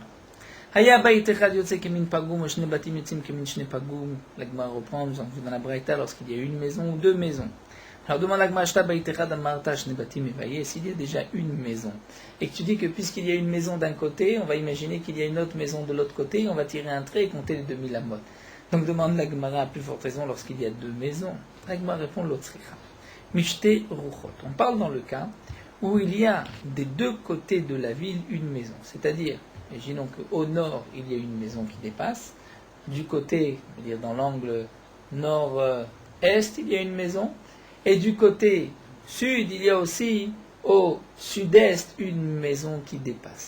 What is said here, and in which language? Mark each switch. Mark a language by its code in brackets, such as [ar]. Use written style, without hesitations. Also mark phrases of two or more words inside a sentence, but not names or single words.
[fr] La Gemara reprend, nous avons vu dans la Braïta, lorsqu'il y a une maison ou 2 maisons. Alors demande la Gemara, s'il y a déjà une maison, et que tu dis que puisqu'il y a une maison d'un côté, on va imaginer qu'il y a une autre maison de l'autre côté, on va tirer un trait et compter les 2000 amot. Donc demande la Gemara à plus forte raison lorsqu'il y a 2 maisons. La Gemara répond [he] לא צריכא משתי רוחות. [fr] On parle dans le cas où il y a des 2 côtés de la ville une maison, c'est-à-dire imaginons qu'au nord, il y a une maison qui dépasse. Du côté, c'est-à-dire dans l'angle nord-est, il y a une maison. Et du côté sud, il y a aussi au sud-est une maison qui dépasse.